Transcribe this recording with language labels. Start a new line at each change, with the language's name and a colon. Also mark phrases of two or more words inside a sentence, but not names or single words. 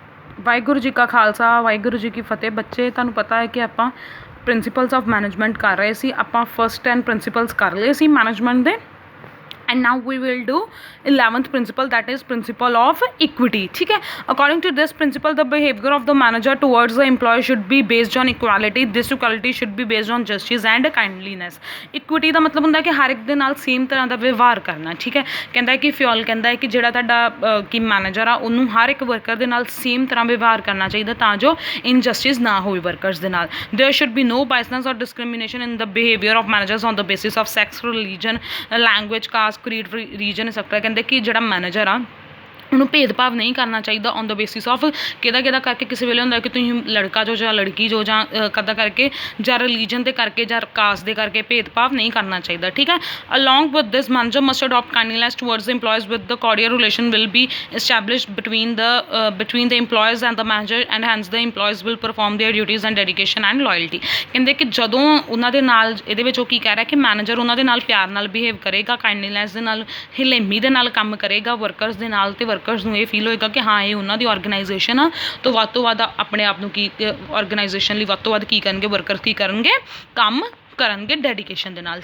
Punjabi: ਵਾਹਿਗੁਰੂ ਜੀ ਕਾ ਖਾਲਸਾ ਵਾਹਿਗੁਰੂ ਜੀ ਕੀ ਫਤਿਹ। ਬੱਚੇ ਤੁਹਾਨੂੰ ਪਤਾ ਹੈ ਕਿ ਆਪਾਂ
English: principles of management
Punjabi: ਕਰ ਰਹੇ ਸੀ। ਆਪਾਂ
English: first 10 principles
Punjabi: ਕਰ ਲਏ ਸੀ ਮੈਨੇਜਮੈਂਟ ਦੇ।
English: and now we will do 11th principle, that is principle of equity.
Punjabi: ਠੀਕ ਹੈ,
English: according to this principle the behavior of the manager towards the employee should be based on equality. This equality should be based on justice and kindliness.
Punjabi: equity ਦਾ ਮਤਲਬ ਹੁੰਦਾ ਕਿ ਹਰ ਇੱਕ ਦੇ ਨਾਲ ਸੇਮ ਤਰ੍ਹਾਂ ਦਾ ਵਿਵਹਾਰ ਕਰਨਾ। ਠੀਕ ਹੈ, ਕਹਿੰਦਾ ਕਿ ਫਿਓਲ ਕਹਿੰਦਾ ਹੈ ਕਿ ਜਿਹੜਾ ਤੁਹਾਡਾ ਕੀ ਮੈਨੇਜਰ ਆ ਉਹਨੂੰ ਹਰ ਇੱਕ ਵਰਕਰ ਦੇ ਨਾਲ ਸੇਮ ਤਰ੍ਹਾਂ ਵਿਵਹਾਰ ਕਰਨਾ ਚਾਹੀਦਾ ਤਾਂ ਜੋ ਇਨਜਸਟਿਸ ਨਾ ਹੋਵੇ ਵਰਕਰਸ ਦੇ ਨਾਲ।
English: there should be no biasness or discrimination in the behavior of managers on the basis of sex, religion, language, caste, creed, region etcetera.
Punjabi: ਕਹਿੰਦੇ ਕਿ ਜਿਹੜਾ ਮੈਨੇਜਰ ਆ ਉਹਨੂੰ ਭੇਦਭਾਵ ਨਹੀਂ ਕਰਨਾ ਚਾਹੀਦਾ
English: on the basis of
Punjabi: ਕਿਹਦਾ ਕਰਕੇ। ਕਿਸੇ ਵੇਲੇ ਹੁੰਦਾ ਕਿ ਤੁਸੀਂ ਲੜਕਾ ਜੋ ਜਾਂ ਲੜਕੀ ਜੋ ਜਾਂ ਕਦਾ ਕਰਕੇ ਜਾਂ ਰਿਲੀਜਨ ਦੇ ਕਰਕੇ ਜਾਂ ਕਾਸਟ ਦੇ ਕਰਕੇ ਭੇਦਭਾਵ ਨਹੀਂ ਕਰਨਾ ਚਾਹੀਦਾ। ਠੀਕ ਹੈ,
English: along with this manager must adopt kindness towards the employees with the cordial relation will be established between the employees and the manager and hence the employees will perform their duties and dedication and loyalty.
Punjabi: ਕਹਿੰਦੇ ਕਿ ਜਦੋਂ ਉਹਨਾਂ ਦੇ ਨਾਲ ਇਹਦੇ ਵਿੱਚ ਉਹ ਕੀ ਕਹਿ ਰਿਹਾ ਕਿ ਮੈਨੇਜਰ ਉਹਨਾਂ ਦੇ ਨਾਲ ਪਿਆਰ ਨਾਲ ਬਿਹੇਵ ਕਰੇਗਾ, ਕਾਈਂਡਨੈਸ ਦੇ ਨਾਲ, ਹਲੇਮੀ ਦੇ ਨਾਲ ਕੰਮ ਕਰੇਗਾ ਵਰਕਰਸ ਦੇ ਨਾਲ, ਤੇ ਵਰਕਰਸ ਨੂੰ ਇਹ ਫੀਲ ਹੋਏਗਾ ਕਿ ਹਾਂ ਇਹ ਉਹਨਾਂ ਦੀ ਆਰਗੇਨਾਈਜੇਸ਼ਨ ਆ, ਤੋਂ ਵੱਧ ਆਪਣੇ ਆਪ ਨੂੰ ਕੀ ਆਰਗੇਨਾਈਜੇਸ਼ਨ ਲਈ ਵੱਧ ਤੋਂ ਵੱਧ ਕੀ ਕਰਨਗੇ, ਵਰਕਰ ਕੀ ਕਰਨਗੇ, ਕੰਮ ਕਰਨਗੇ ਡੈਡੀਕੇਸ਼ਨ ਦੇ ਨਾਲ।